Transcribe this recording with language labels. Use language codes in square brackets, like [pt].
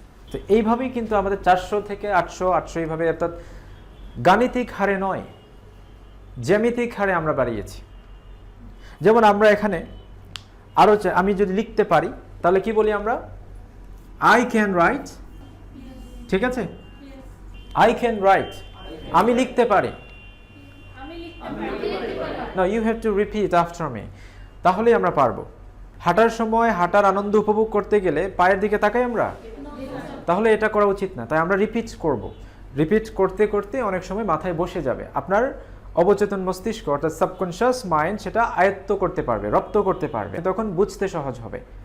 [bn] তো এইভাবেই কিন্তু আমাদের 400 থেকে 800 এইভাবে, অর্থাৎ গাণিতিক হারে নয়, জ্যামিতিক হারে আমরা বাড়িয়েছি। যেমন আমরা এখানে আরো আমি যদি লিখতে পারি তাহলে কি বলি আমরা? [en] I can write. [bn] ঠিক আছে, [en] I can write. [bn] আমি লিখতে পারি। [en] No, you have to repeat after me. [bn] তাহলেই আমরা পারবো। হাঁটার সময় হাঁটার আনন্দ উপভোগ করতে গেলে পায়ের দিকে তাকাই আমরা, তাহলে এটা করা উচিত না। তাই আমরা রিপিট করব। রিপিট করতে করতে অনেক সময় মাথায় বসে যাবে। আপনার অবচেতন মস্তিষ্ক অর্থাৎ সাবকনশিয়াস মাইন্ড সেটা আয়ত্ত করতে পারবে, রপ্ত করতে পারবে, তখন বুঝতে সহজ হবে।